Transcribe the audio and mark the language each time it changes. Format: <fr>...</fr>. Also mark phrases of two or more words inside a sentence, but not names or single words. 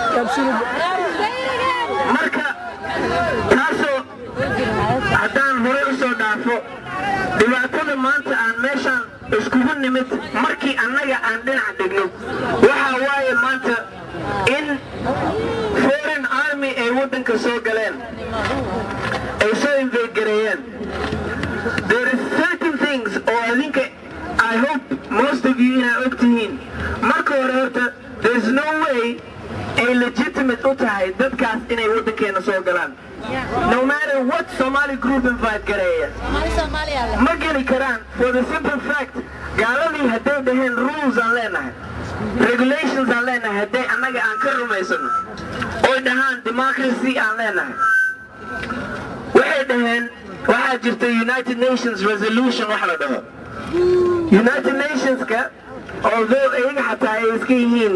<so>marka taasoo haddaan hore u soo dhaafo dhibaatada maanta aan meeshaan iskugu nimid markii annaga aan dhinac dhigno waxa waaye maanta in</so> <en>foreign army</en> <so>ay waddanka soo galeen ay soo invade gareeyeen</so> <en>there is certain things</en> <so>oo adinka</so> <en>I hope most of you</en> <so>inaa og tihiin marka hore horta</so> <en>there is no way</en> <so>ay legitimate u tahay dadkaas inay waddankeena soo galaan</so> <en>no matter what</en> <so>Somali group invite gareeya ma geli karaan</so> <en>for the simple fact</en> <so>gaaladii hadday dhaheen rules aan leenahay regulations aan leenahay hadday annaga aan ka rumaysano oy dhahaan democracy aan leenahay waxay dhaheen waxaa jirta United Nations resolution wax la dhaho United Nationska although ayaga xataa ay iska yihiin</so>